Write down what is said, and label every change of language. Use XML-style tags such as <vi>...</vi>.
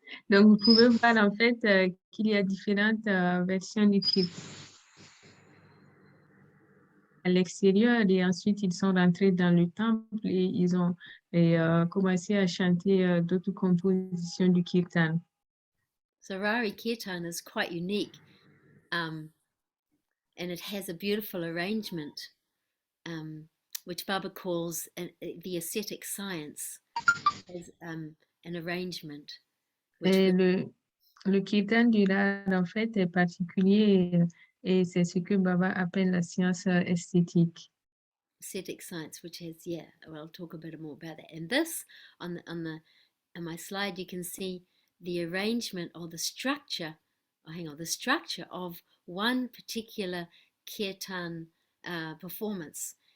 <fr>Donc, vous pouvez voir en fait qu'il y a différentes versions du kirtan à l'extérieur et ensuite ils sont rentrés dans le temple et ils ont commencé à chanter d'autres compositions du kirtan.</fr> <en>So Rarhi Kirtan is quite unique, and it has a beautiful arrangement which Baba calls the ascetic science, as an arrangement. Which</en> <fr>Et le kirtan du Rarhi, en fait, est particulier et c'est ce que Baba appelle la science esthétique.</fr> <en>Ascetic science, which has, yeah, well, I'll talk a bit more about that. And this, on my slide, you can see the arrangement or the structure, the structure of one particular kirtan performance.</en>